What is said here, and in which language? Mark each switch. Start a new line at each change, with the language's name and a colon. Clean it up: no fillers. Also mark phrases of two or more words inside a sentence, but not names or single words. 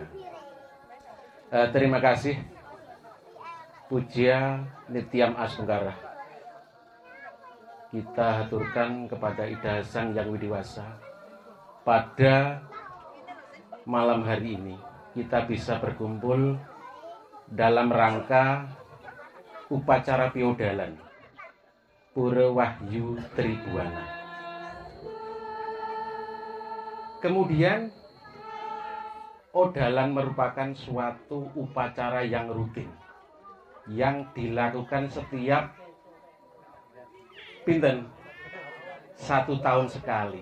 Indonesian: Terima kasih Pujya Nityam Asmengkara. Kita haturkan kepada Ida Sang Yang Widiwasa. Pada malam hari ini kita bisa berkumpul dalam rangka upacara piodalan Pura Wahyu Tribuana. Kemudian odalan merupakan suatu upacara yang rutin yang dilakukan setiap pinten 1 tahun sekali.